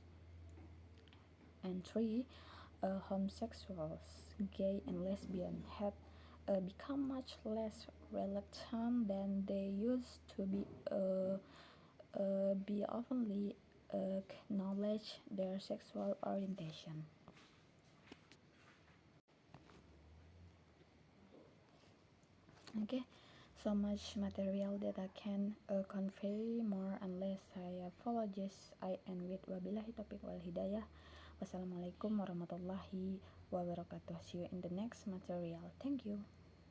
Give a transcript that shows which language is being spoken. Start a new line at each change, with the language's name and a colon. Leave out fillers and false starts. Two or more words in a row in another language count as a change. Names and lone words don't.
English: And three, homosexuals, gay and lesbian have become much less reluctant than they used to be openly acknowledge their sexual orientation. Okay, so much material that I can convey more unless I apologize. I end with
Arabic: وبالله التوفيق والهداية. والسلام عليكم ورحمة الله وبركاته.
English: See you in the next material. Thank you.